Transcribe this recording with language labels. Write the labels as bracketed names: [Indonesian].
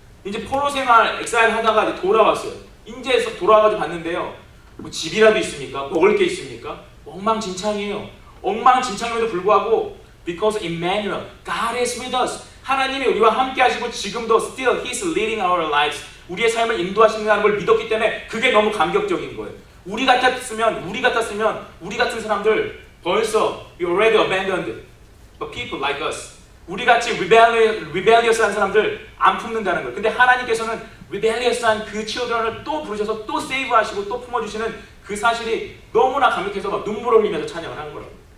[Korean] 이제 포로 생활 엑사일 하다가 이제 돌아왔어요. 인제에서 돌아와가지고 봤는데요. 뭐 집이라도 있습니까? 먹을 게 있습니까? 엉망진창이에요. 엉망진창임에도 불구하고 [English] Because Emmanuel, God is with us. [Korean] 하나님이 우리와 함께 하시고 지금도 [English] still He is leading our lives. [Korean] 우리의 삶을 인도하신다는 걸 믿었기 때문에 그게 너무 감격적인 거예요. 우리 같았으면 우리 같은 사람들 벌써 [English] we already abandoned but people like us. [Korean] 우리같이 rebellious한 사람들 안 품는다는 거예요. 근데 하나님께서는 rebellious한 그 children을 또 부르셔서 또 세이브하시고 또 품어주시는 그 사실이 너무나 감격해서 막 눈물을 흘리면서 찬양을 하는 거라고.